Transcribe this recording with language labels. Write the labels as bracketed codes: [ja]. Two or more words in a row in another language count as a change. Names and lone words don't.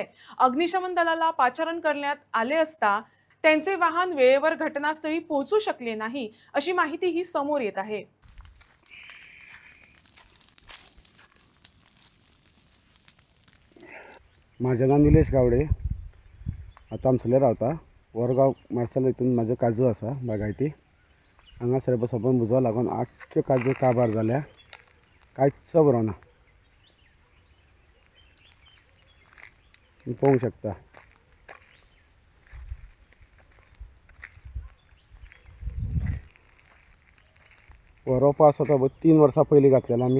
[mr] अग्निशमन दलाला पाचारण करण्यात आले असता त्यांचे वाहन वेळेवर घटनास्थळी पोहोचू शकले नाही, अशी माहितीही समोर येत आहे। माझे नाव निलेश गावडे, तामसुले रावता। [kok] वरगाव मार्सेल इथून माझे काजू असा बागायती हांगासर बसोन बुजवा लागून आख्खे काजू काबार जाल्या, कांयच बरो ना। पळोवंक शकता रोपां आसा तो 3 वर्सां पयलीं घातलेलो आमी।